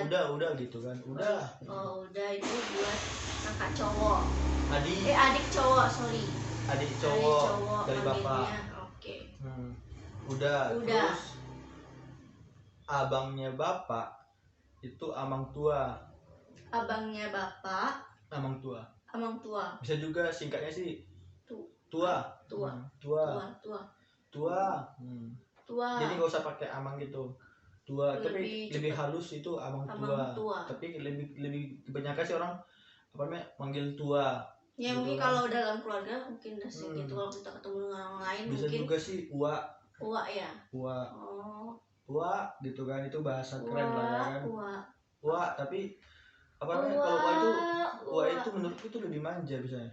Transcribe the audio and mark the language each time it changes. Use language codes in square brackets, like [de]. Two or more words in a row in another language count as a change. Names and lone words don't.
[id] buat- udah gitu kan. Udah. Oh, udah itu buat kakak cowok. Adik Adik cowok, sorry. adik Adik cowok dari bapak. manggilnya, Oke. Udah. Udah. Terus abangnya bapak itu [bbc] amang tua. [id] Abangnya bapak, [bbc] Amang tua. amang tua. [id] Bisa juga singkatnya sih Tua. tua. Tua. Jadi nggak usah pakai amang gitu. Tua, tapi lebih cepet. halus itu amang [bbc] Amang tua. [id] Tapi lebih kebanyakan sih orang apa namanya manggil tua. Ya Gitu mungkin kan. kalau dalam keluarga mungkin udah segitu. Kalau kita ketemu dengan orang lain Bisa mungkin juga sih uak ya. Oh. uak gitu kan, itu bahasa keren lah ya kan. Uak, tapi apa namanya kalau uak itu menurutku itu lebih manja biasanya.